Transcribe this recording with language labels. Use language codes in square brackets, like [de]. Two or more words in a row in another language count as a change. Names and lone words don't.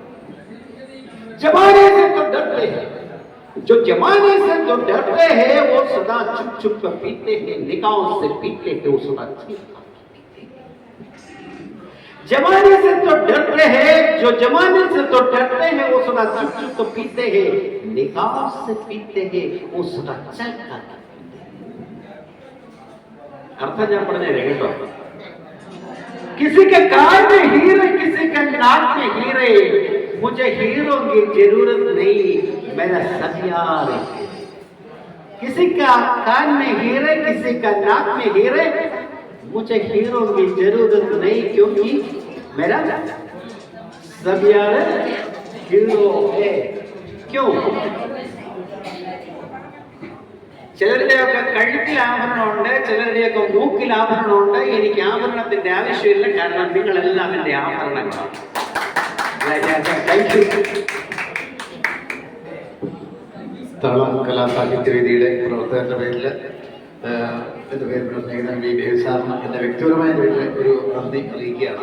[hi] जमाने से तो डरते हैं, जो जमाने से तो डरते हैं वो सदा चुप चुप कर पीते हैं, निगाहों से पीते हैं वो सदा चुप। जमाने से तो डरते हैं, जो जमाने से तो डरते हैं वो सदा चुप चुप तो पीते हैं, निगाह से पीते हैं वो सदा चल कर। [ml] अर्थ ഞാൻ പറഞ്ഞേ കേട്ടോ. [hi] किसी के कान में हीरे, किसी के नाक में हीरे, मुझे हीरों की जरूरत नहीं, मेरा सब यार है। किसी का कान में हीरे, किसी का नाक में हीरे, मुझे हीरो की जरूरत नहीं, क्योंकि मेरा सब यार हीरो है. क्यों? [ml] ചിലരുടെയൊക്കെ കഴുത്തിൽ ആഭരണമുണ്ട്, ചിലരുടെയൊക്കെ മൂക്കിൽ ആഭരണമുണ്ട്. എനിക്ക് ആഭരണത്തിന്റെ ആവശ്യമില്ല, കാരണം നിങ്ങളെല്ലാം എന്റെ ആഭരണങ്ങളാണ്. താളം കലാസാഹിത്യവേദിയുടെ പ്രവർത്തകരുടെ പേരിൽ എൻ്റെ പേരിലുള്ള സ്നേഹിതൻ വി ദേവസാറിന് എൻ്റെ വ്യക്തിപരമായ ഒരു നന്ദി അറിയിക്കുകയാണ്.